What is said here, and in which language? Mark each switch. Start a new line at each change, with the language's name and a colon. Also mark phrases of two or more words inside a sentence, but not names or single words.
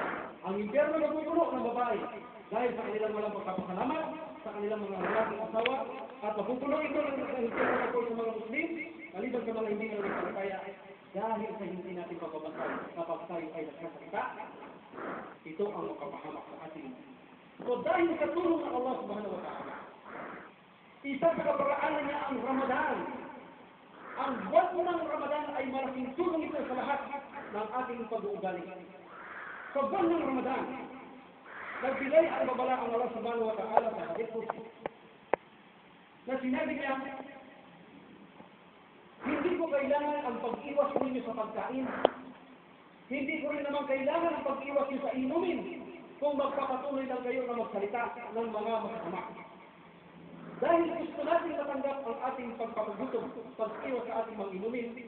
Filipino: Ang impyerno napupuno ng babae dahil sa kanilang walang pagkapasalamat sa kanilang mga lalaking asawa at mapupuno ito ng impyerno na po sa mga Muslim maliban sa mga hindi na nagpapalaya dahil sa hindi natin pagbabantay kapag tayo ay nagsasalita. Ito ang makapahamak sa ating. So dahil sa tulong ng Allah
Arabic: سبحانه وتعالى,
Filipino: isa sa kaparaanan niya ang Ramadan. Ang buwan ng Ramadan ay malaking tulong ito sa lahat ng ating pag-uugali. Sa buwan ng Ramadan, nagbigay ang babala ang Allah
Arabic: سبحانه وتعالى
Filipino: sa
Arabic: حديث قدسي
Filipino: na sinabi niya, hindi ko kailangan ang pag-iwas ninyo sa pagkain. Hindi ko rin naman kailangan ang pag-iwas niyo sa inumin kung magpapatuloy lang kayo na magsalita ng mga masama. Dahil gusto natin matanggap ang ating pagpapagutom, pag-iwas sa ating mga inumin.